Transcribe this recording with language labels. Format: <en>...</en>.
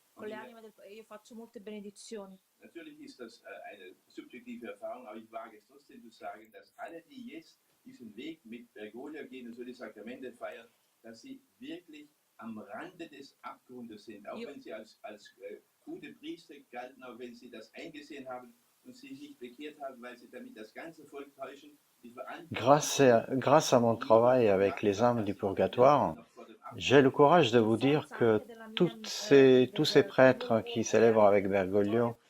<it>Con le anime io faccio molte benedizioni.</it> <de>Natürlich ist das eine subjektive Erfahrung, aber ich wage es trotzdem zu sagen, dass alle, die jetzt diesen Weg mit Bergoglio gehen und so die Sakramente feiern, dass sie wirklich am Rande des Abgrundes sind, auch wenn sie als gute Priester galten, auch wenn sie das eingesehen haben und sie sich bekehrt haben, weil sie damit das ganze Volk täuschen. Die</de> <fr>Grâce à mon travail avec les âmes du purgatoire, j'ai le courage de vous dire que tous ces prêtres qui célèbrent avec Bergoglio,</fr>